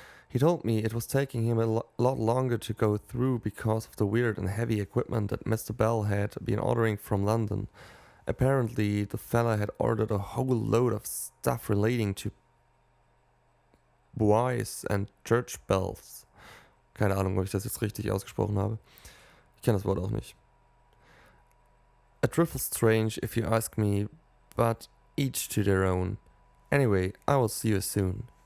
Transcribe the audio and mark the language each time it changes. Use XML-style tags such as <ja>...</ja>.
<en>He told me it was taking him a lot longer to go through because of the weird and heavy equipment that Mr. Bell had been ordering from London. Apparently, the fella had ordered a whole load of stuff relating to buoys and church bells.</en> <de>Keine Ahnung, ob ich das jetzt richtig ausgesprochen habe. Ich kenne das Wort auch nicht.</de> <en>A trifle strange if you ask me, but each to their own. Anyway, I will see you soon.</en>